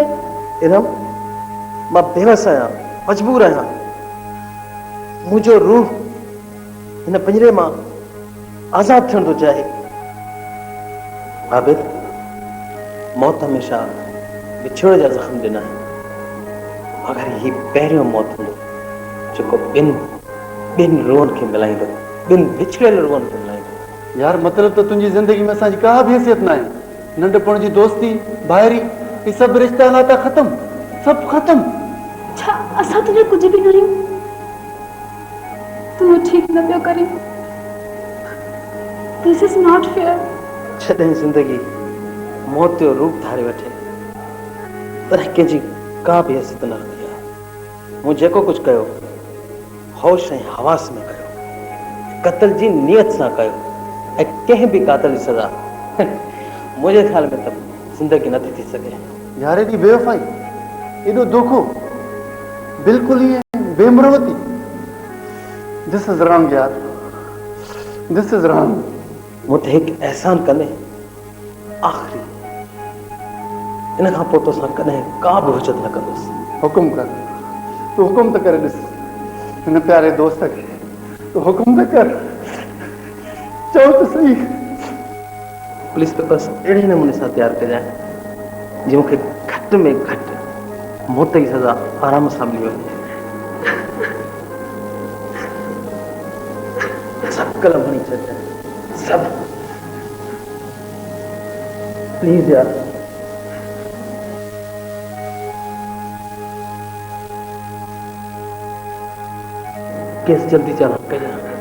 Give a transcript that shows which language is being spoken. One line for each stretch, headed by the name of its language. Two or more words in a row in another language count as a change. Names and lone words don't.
Sindhi: इरम मां बेवस आहियां मजबूर आहियां मुंहिंजो रूह हिन पिंजरे मां आज़ाद थियण थो चाहे आबिद मौत हमेशह विछोड़े जा ज़ख़्म ॾिना आहिनि मगर ही पहिरियों मौत हूंदो जेको ॿिनि रूहनि खे मिलाईंदो ॿिनि विछड़ियल रूहनि खे मिलाईंदो यार मतिलब तो तुंहिंजी ज़िंदगी में असांजी का बि हैसियत न आहे नंढपण जी दोस्ती भाइरी ये सब रिश्ता नाता खत्म सब खत्म छा असां
Urdu: تجھے کچھ بھی
Sindhi: न रहियूं तू ठीक न पियो करी
English: this is not fair
Sindhi: जॾहिं ज़िंदगी मौत जो रूप धारे वठे तॾहिं कंहिंजी का बि हैसियत न रहंदी आहे मूं जेको कुझु कयो होश ऐं हवास में कयो क़त्ल जी नियत सां कयो ऐं कंहिं बि कातिल जी सज़ा मुंहिंजे ख़्याल में त ज़िंदगी नथी थी सघे यार एॾी बेवफ़ाई एॾो धोखो बिल्कुलु ईअं बेमरवती
English: this is wrong
Sindhi: यार
English: this is wrong
Sindhi: मूं ते हिकु एहसान कंदे आख़िरी इन खां पोइ तोसां कॾहिं का बि हुजत न कंदुसि हुकुम कर तूं हुकुम त करे ॾिस हिन प्यारे दोस्त खे तूं हुकुम त कर चओ त सही पुलिस पेपर्स अहिड़े नमूने सां तयारु कजांइ जीअं मूंखे घटि में घटि मौत जी सज़ा आराम सां मिली वञे सब कलम हणी छॾ सब प्लीज यार केस जल्दी चालान कया